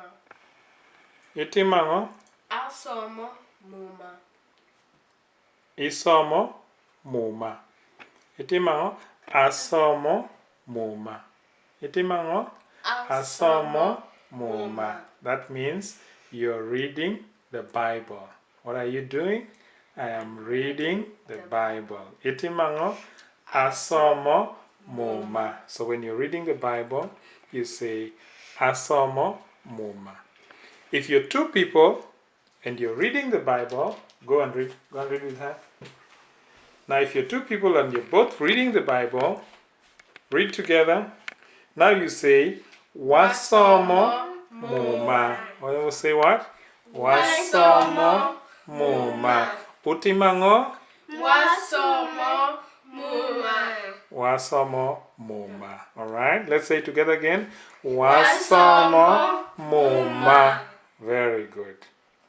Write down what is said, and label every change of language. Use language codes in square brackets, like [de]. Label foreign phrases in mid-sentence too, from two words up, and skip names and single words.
[lg] Itimango. Asomo muma. Isomo muma. Itimango. Asomo muma. Itimango. Asomo muma. [en] That means you're reading the Bible. What are you doing? I am reading the Bible. [lg] Itimango. Asomo muma. [en] So when you're reading the Bible, you say [lg] asomo muma. [en] If you're two people and you're reading the Bible, go and read with her. Now if you're two people and you're both reading the Bible, read together. Now you say [lg] wasomo muma. [en] Or you say what? [lg] Wasomo muma. Itimango. Wasomo muma. Wasomo muma. [en] Alright, let's say it together again. [lg] Wasomo muma. [en] Very good.